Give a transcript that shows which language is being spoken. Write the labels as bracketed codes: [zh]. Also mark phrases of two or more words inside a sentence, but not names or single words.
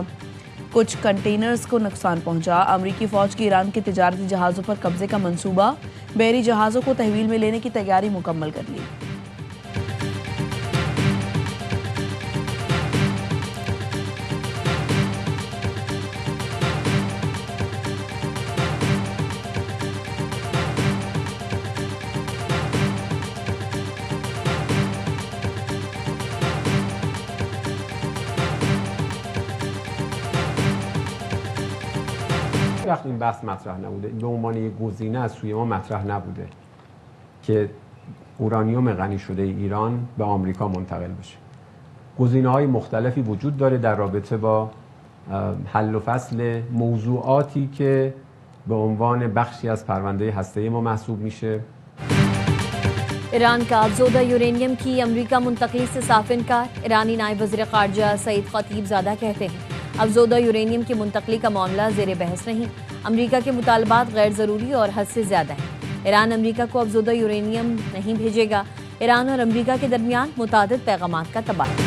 [ur] کچھ کنٹینرز کو نقصان پہنچا۔ امریکی فوج کی ایران کے تجارتی جہازوں پر قبضے کا منصوبہ، بحری جہازوں کو تحویل میں لینے کی تیاری مکمل کر لی۔ [fa] وقت این بحث مطرح نبوده به عنوان یک گزینه از سوی ما مطرح نبوده که اورانیوم غنی شده ایران به آمریکا منتقل بشه. گزینه‌های مختلفی وجود داره در رابطه با حل و فصل موضوعاتی که به عنوان بخشی از پرونده هسته‌ای ما محسوب میشه. [ur] ایران کا افزودہ یورینیم کی امریکہ منتقلی سے صاف انکار۔ ایرانی نائب وزیر خارجہ سعید خطیب زادہ کہتے ہیں افزودہ یورینیم کی منتقلی کا معاملہ زیر بحث نہیں۔ امریکہ کے مطالبات غیر ضروری اور حد سے زیادہ ہیں۔ ایران امریکہ کو افزودہ یورینیم نہیں بھیجے گا۔ ایران اور امریکہ کے درمیان متعدد پیغامات کا تبادلہ۔